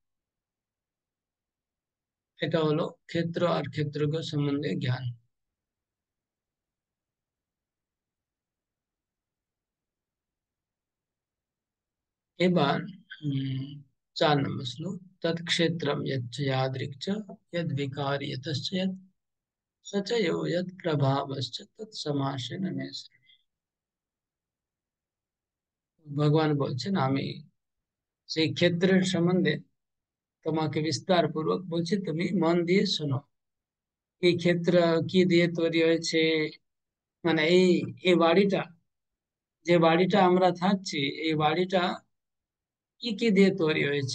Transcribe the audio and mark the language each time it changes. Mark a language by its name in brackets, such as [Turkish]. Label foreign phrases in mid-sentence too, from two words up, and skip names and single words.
[Bangla] এটা হলো ক্ষেত্র আর ক্ষেত্রজ্ঞ সম্বন্ধে জ্ঞান। এবার 4 নম্বর শ্লোক। [Sanskrit] তৎক্ষেত্রম যচ্চ यादृक् च यद विकारी यतश्च यत् स च यो यत् प्रभावश्च तत्समासेन मे शृणु। [Bangla] ভগবান বলছেন, আমি সেই ক্ষেত্রের সম্বন্ধে তোমাকে বিস্তার পূর্বক বলছি, তুমি মন দিয়ে শোনো। এই ক্ষেত্র কি দিয়ে তৈরি হয়েছে, মানে এই বাড়িটা, যে বাড়িটা আমরা থাকছি, এই বাড়িটা কি কি দিয়ে তৈরি হয়েছে।